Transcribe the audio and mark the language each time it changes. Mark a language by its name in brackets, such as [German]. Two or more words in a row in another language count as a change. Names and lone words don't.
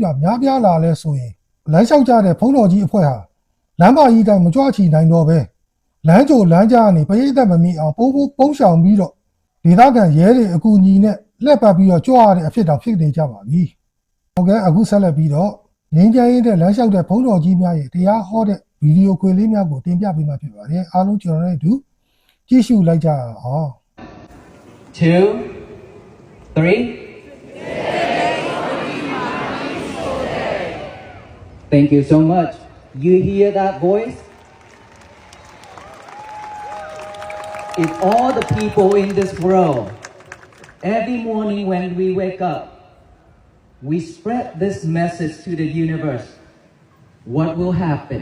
[Burmese] များပြားလာလဲဆိုရင်လမ်းလျှောက်ကြတဲ့ဘုန်းတော်ကြီးအဖွဲ့ဟာလမ်းမကြီးတိုင်းမကြွချီနိုင်တော့ပဲလမ်းကြိုလမ်းကြားကနေပရိသတ်မမီအောင်ပုံရှောင်ပြီးတော့ဒေသခံရဲတွေအကူအညီနဲ့လှည့်ပတ်ပြီးတော့ကြွရတဲ့အဖြစ်တော်ဖြစ်နေကြပါပြီဟုတ်ကဲ့အခုဆက်လက်ပြီးတော့ငင်းကြရင်တဲ့လမ်းလျှောက်တဲ့ဘုန်းတော်ကြီးများရဲ့တရားဟောတဲ့ဗီဒီယိုခွေလေးများကိုတင်ပြပေးမှာဖြစ်ပါတယ်အားလုံးကျွန်တော်တို့တူကြည့်ရှုလိုက်ကြအောင် [English] 2 3 Thank you so much. You hear that voice? If all the people in this world, every morning when we wake up, we spread this message to the universe, what will happen?